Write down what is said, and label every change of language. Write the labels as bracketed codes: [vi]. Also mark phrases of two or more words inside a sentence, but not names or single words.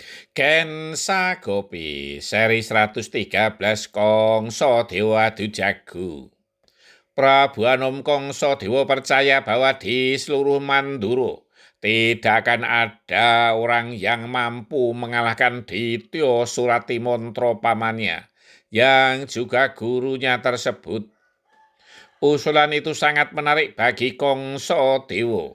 [id] Ken Sagopi, seri 113 Kongso Dewa Dujago. Prabu Anom Kongso Dewa percaya bahwa di seluruh Manduro tidak akan ada orang yang mampu mengalahkan Dityo Suratimantro pamannya, yang juga gurunya tersebut. Usulan itu sangat menarik bagi Kongso Dewa.